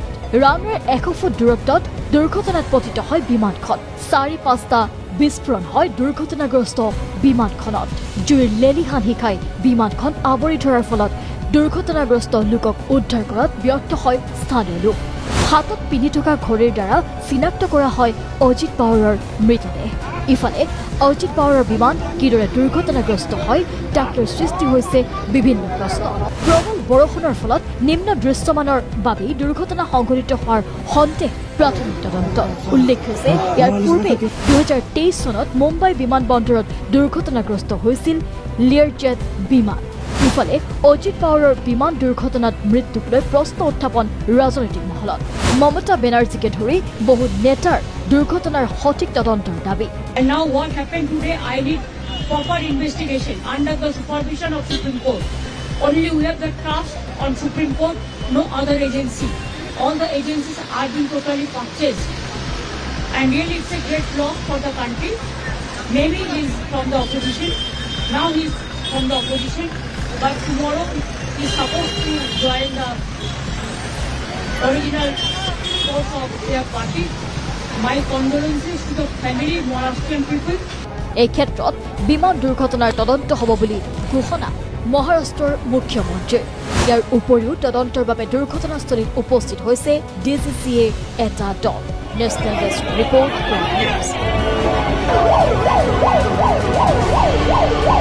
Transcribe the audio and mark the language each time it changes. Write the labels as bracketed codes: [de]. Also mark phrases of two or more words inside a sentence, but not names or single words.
[as] ৰানৱেৰ 100 ফুট দূৰত্বত দুৰ্ঘটনাত পতিত হয় বিমানখন। 4-5টা বিস্ফোৰণ হয় দুৰ্ঘটনাগ্ৰস্ত বিমানখনত। জুইৰ লেলিহান নিশাই বিমানখন আৱৰি ধৰাৰ ফলত দুৰ্ঘটনাগ্ৰস্ত লোকক উদ্ধাৰ কৰাত ব্যৰ্থ হয় স্থানীয় লোক। হাতত পিন্ধি থকা ঘড়ীৰ দ্বাৰা চিনাক্ত কৰা হয় अजित पावाৰৰ মৃতদেহ। ইফালে अजित पावाৰৰ বিমান কিদৰে দুৰ্ঘটনাগ্ৰস্ত হয় তাক লৈ সৃষ্টি হৈছে বিভিন্ন প্ৰশ্ন। প্ৰবল বৰষুণৰ ফলত নিম্ন দৃশ্যমানৰ বাবেই দুৰ্ঘটনা সংঘটিত হোৱাৰ সন্দেহ প্ৰাথমিক তদন্ত। উল্লেখ্য যে ইয়াৰ পূৰ্বে 2023 চনত মুম্বাই বিমানবন্দৰত দুৰ্ঘটনাগ্ৰস্ত হৈছিল লিয়াৰজেট বিমান। ইফালে अजित पावाৰৰ বিমান দুৰ্ঘটনাত মৃত্যুক লৈ প্ৰশ্ন উত্থাপন ৰাজনৈতিক মহলত। মমতা বেনাৰ্জীকে ধৰি বহু নেতাৰ দুৰ্ঘটনাৰ সঠিক তদন্তৰ দাবী। [en] And now what happened today, I need proper investigation under the supervision of Supreme Court. Only we have the trust on Supreme Court, no other agency. All the agencies are being totally purchased. And really it's a great loss for the country. Maybe he's from the opposition. Now he's from the opposition, but tomorrow he is supposed to join the original course of their party. My condolences to the family, Maharashtrian people. [as] এই ক্ষেত্ৰত বিমান দুৰ্ঘটনাৰ তদন্ত হ'ব বুলি ঘোষণা মহাৰাষ্ট্ৰৰ মুখ্যমন্ত্ৰীৰ। ইয়াৰ উপৰিও তদন্তৰ বাবে দুৰ্ঘটনাস্থলীত উপস্থিত হৈছে DCCA এটা দল। [en] National desk report.